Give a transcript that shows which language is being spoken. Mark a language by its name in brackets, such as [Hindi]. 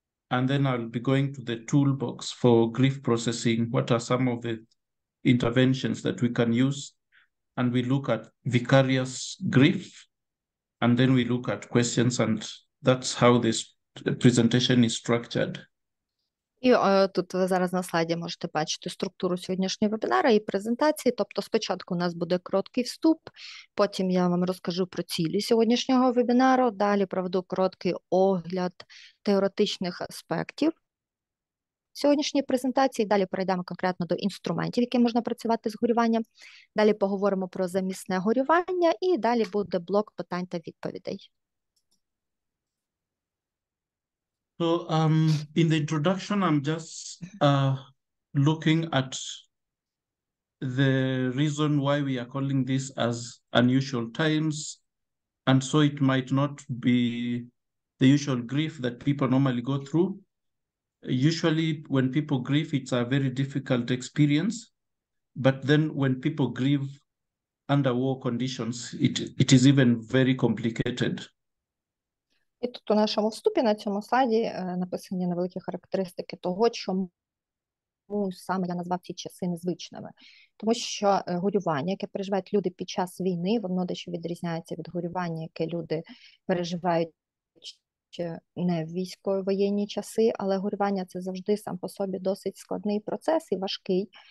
[English] And then I'll be going to the toolbox for grief processing. What are some of the interventions that we can use? And we look at vicarious grief. And then we look at questions, and that's how this presentation is structured. [Ukrainian] І тут ви зараз на слайді можете бачити структуру сьогоднішнього вебінара і презентації. Тобто спочатку у нас буде короткий вступ, потім я вам розкажу про цілі сьогоднішнього вебінару, далі проведу короткий огляд теоретичних аспектів сьогоднішньої презентації, далі перейдемо конкретно до інструментів, якими можна працювати з горюванням, далі поговоримо про замісне горювання і далі буде блок питань та відповідей. [English] So in the introduction, I'm just looking at the reason why we are calling this as unusual times. And so it might not be the usual grief that people normally go through. Usually when people grieve, it's a very difficult experience. But then when people grieve under war conditions, it is even very complicated. [Ukrainian] І тут у нашому вступі на цьому слайді написані невеликі характеристики того, чому саме я назвав ці часи незвичними. Тому що горювання, яке переживають люди під час війни, воно дещо відрізняється від горювання, яке люди переживають не в військово-воєнні часи, але горювання – це завжди сам по собі досить складний процес і важкий.